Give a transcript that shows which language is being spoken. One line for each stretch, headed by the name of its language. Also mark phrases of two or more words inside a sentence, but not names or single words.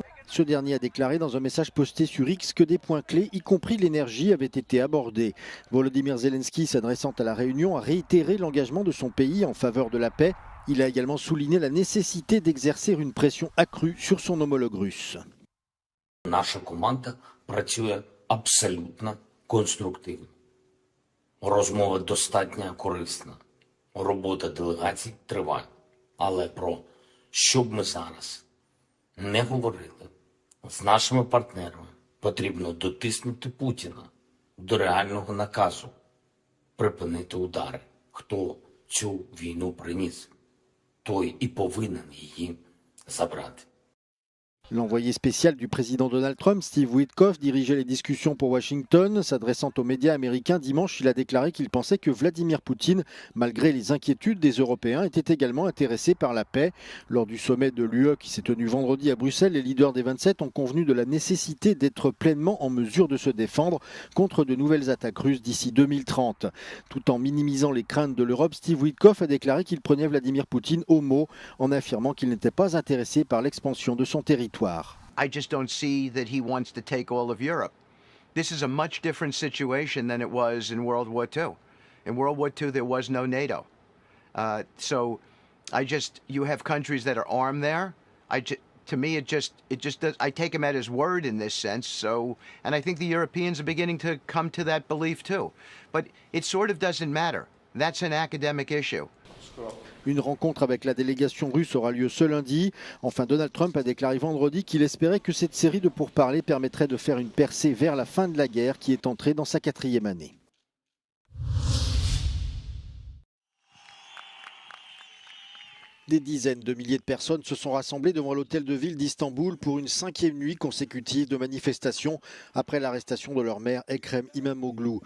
French: Ce dernier a déclaré dans un message posté sur X que des points clés, y compris l'énergie, avaient été abordés. Volodymyr Zelensky, s'adressant à la réunion, a réitéré l'engagement de son pays en faveur de la paix. Il a également souligné la nécessité d'exercer une pression accrue sur son homologue russe.
Ukrainian: Наша команда працює абсолютно конструктивно. Розмова достатньо корисна. Робота делегацій триває. Але про що б ми зараз не говорили, з нашими партнерами потрібно дотиснути Путіна до реального наказу припинити удари. Хто цю війну приніс, той і повинен її забрати.
French: L'envoyé spécial du président Donald Trump, Steve Witkoff, dirigeait les discussions pour Washington. S'adressant aux médias américains dimanche, il a déclaré qu'il pensait que Vladimir Poutine, malgré les inquiétudes des Européens, était également intéressé par la paix. Lors du sommet de l'UE qui s'est tenu vendredi à Bruxelles, les leaders des 27 ont convenu de la nécessité d'être pleinement en mesure de se défendre contre de nouvelles attaques russes d'ici 2030. Tout en minimisant les craintes de l'Europe, Steve Witkoff a déclaré qu'il prenait Vladimir Poutine au mot en affirmant qu'il n'était pas intéressé par l'expansion de son territoire.
English: I just don't see that he wants to take all of Europe. This is a much different situation than it was in World War II. In World War II, there was no NATO. You have countries that are armed there. To me, it just does. I take him at his word in this sense. And I think the Europeans are beginning to come to that belief too. But it sort of doesn't matter. That's an academic issue.
French: Une rencontre avec la délégation russe aura lieu ce lundi. Enfin, Donald Trump a déclaré vendredi qu'il espérait que cette série de pourparlers permettrait de faire une percée vers la fin de la guerre qui est entrée dans sa 4e année. Des dizaines de milliers de personnes se sont rassemblées devant l'hôtel de ville d'Istanbul pour une 5e nuit consécutive de manifestations après l'arrestation de leur maire Ekrem İmamoğlu.